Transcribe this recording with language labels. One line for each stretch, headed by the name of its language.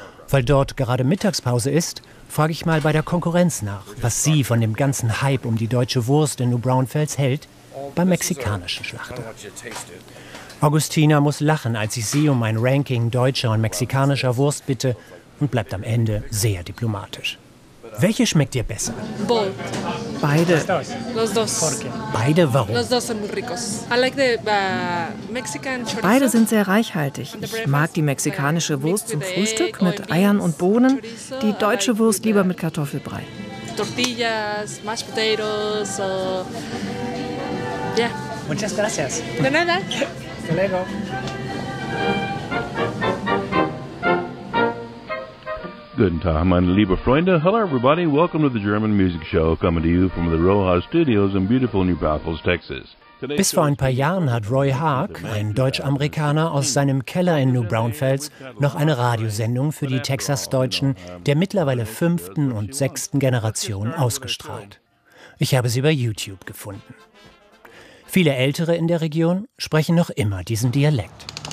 German: Weil dort gerade Mittagspause ist, frage ich mal bei der Konkurrenz nach, was sie von dem ganzen Hype um die deutsche Wurst in New Braunfels hält, beim mexikanischen Schlachter. Augustina muss lachen, als ich sie um ein Ranking deutscher und mexikanischer Wurst bitte und bleibt am Ende sehr diplomatisch. Welche schmeckt dir besser?
English: Both.
German: Beide.
Spanish: Los dos.
German: Beide, warum?
Spanish: Los dos son muy ricos.
English: I like the Mexican chorizo.
German: Beide sind sehr reichhaltig. Ich mag die mexikanische Wurst zum Frühstück mit Eiern und Bohnen, die deutsche Wurst lieber mit Kartoffelbrei.
English: Tortillas, mashed potatoes. So. Yeah.
Spanish: Muchas gracias. De nada. Hasta luego.
German: Guten Tag, meine liebe Freunde.
English: Hello, everybody. Welcome to the German Music Show, coming to you from the Roha Studios in beautiful New Braunfels, Texas.
German: Bis vor ein paar Jahren hat Roy Haag, ein Deutsch-Amerikaner, aus seinem Keller in New Braunfels noch eine Radiosendung für die Texas-Deutschen der mittlerweile 5. und 6. Generation ausgestrahlt. Ich habe sie bei YouTube gefunden. Viele Ältere in der Region sprechen noch immer diesen Dialekt.